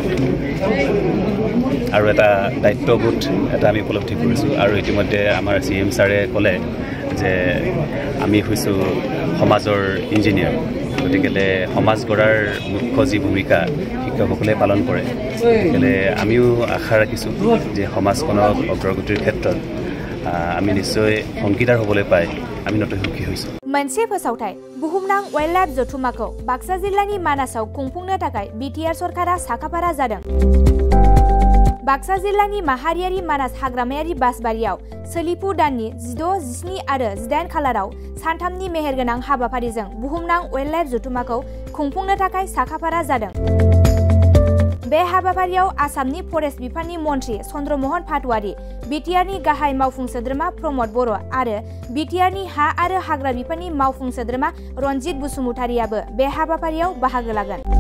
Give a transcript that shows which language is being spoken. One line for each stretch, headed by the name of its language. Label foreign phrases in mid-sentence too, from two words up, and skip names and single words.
Assamese: আৰু এটা দায়িত্ববোধ এটা আমি উপলব্ধি কৰিছোঁ আৰু ইতিমধ্যে আমাৰ CM ছাৰে ক'লে যে আমি হৈছোঁ সমাজৰ ইঞ্জিনিয়াৰ গতিকে সমাজ গঢ়াৰ মুখ্য যি ভূমিকা শিক্ষকসকলে পালন কৰে গতিকে আমিও আশা ৰাখিছোঁ যে সমাজখনক অগ্ৰগতিৰ ক্ষেত্ৰত আমি নিশ্চয় অংশীদাৰ হ'বলৈ পাই আমি নতুন সুখী হৈছোঁ
Bodo: मोनसे फोसावथाय बुहुमनां
English: wild life
Bodo: जथुमाखौ बाक्सा जिल्लानि मानासाव खुंफुंनो थाखाय BTR सरकारा साखाफारा जादों बाक्सा जिल्लानि माहारियारि मानास हाग्रामायारि बासबारियाव सोलिफु दाननि 16, 17 आरो 18 खालाराव सानथामनि मेहेरगोनां हाबाफारिजों बुहुमनां
English: wild life
Bodo: जथुमाखौ खुंफुंनो थाखाय साखाफारा जादों बे हाबाफारियाव आसामनि फरेस्ट बिफाननि मन्थ्रि चन्द्रमोहन पाटवारी BTRनि गाहाय मावफुं सोद्रोमा प्रमद बर' आरो BTRनि हा आरो हाग्रा बिफाननि मावफुं सोद्रोमा रनजित बसुमतारियाबो बे हाबाफारियाव बाहागो लागोन